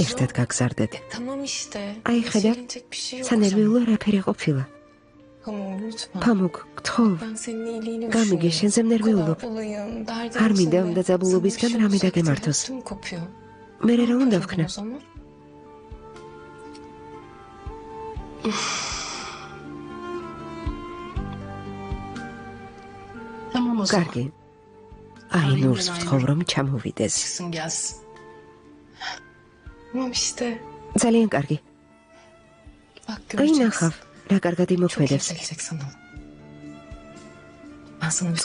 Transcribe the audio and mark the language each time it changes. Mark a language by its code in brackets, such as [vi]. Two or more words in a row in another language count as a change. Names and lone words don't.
[ka] ერთად გაგზარდეთ. [tr] Tamam işte. [ka] Ay, ხედავ, [tr] Söylenecek bir şey yok. [ka] სანერვიულო არაფერი ყოფილა. [tr] Tamam lütfen. [ka] Pamuk, გთხოვ, [tr] Ben senin iyiliğini [ka] გამიგე, შენზე [tr] Bu kadar [ka] მნერვიულობ. [tr] olayım, derdim [ka] არ მინდა [tr] içinde. [ka] ამ დაძაბულობისგან [tr] Sana bir [ka] რამე [tr] şey [ka] დაგემართოს. [tr] olsa ödüm kopuyor. [ka] მე რა უნდა [tr] Yapacağım [ka] ვქნა? [tr] o zaman? Tamam o zaman. [ka] კარგი. აინურს ვთხოვ, რომ ჩამოვიდეს. [tr] Çıksın gelsin. Tamam işte. [ka] ძალიან კარგი. [tr] Bak [ka] აი [tr] göreceksin. [ka] ნახავ, რა კარგად [tr] Çok iyi [ka] იმოქმედებს. [tr] gelecek sana. Ben sana bir